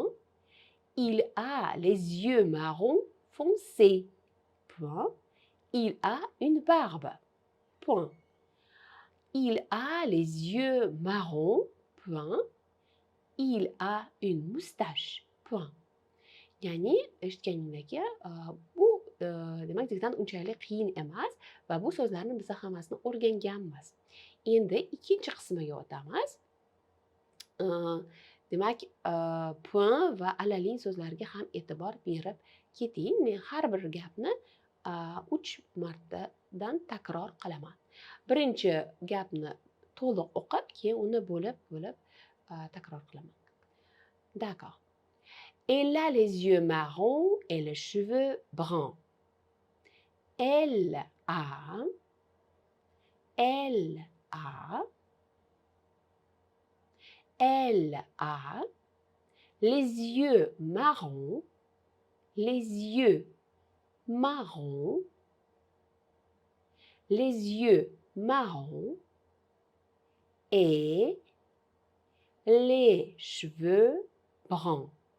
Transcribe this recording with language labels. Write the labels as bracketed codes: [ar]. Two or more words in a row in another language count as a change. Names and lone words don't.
[fr] Il a les yeux marrons foncés. Point. Il a une barbe. Point. Il a les yeux marrons. Point. Il a une moustache. Point. [uz] Ya'ni eshitganingizki bu demak diktant unchalik qiyin emas va bu so'zlarni biz hammasini o'rganganmiz. Endi ikkinchi qismiga o'tamiz. Demak, [fr] point va à la ligne [uz] so'zlariga ham e'tibor berib keting. Men har bir gapni 3 martadan takror qilaman. Birinchi gapni to'liq o'qib, keyin uni bo'lib takror qilaman. [fr] D'accord. Elle a les yeux marrons et les cheveux bruns. Elle a les yeux marrons, les yeux marrons, les yeux marrons et les cheveux bruns.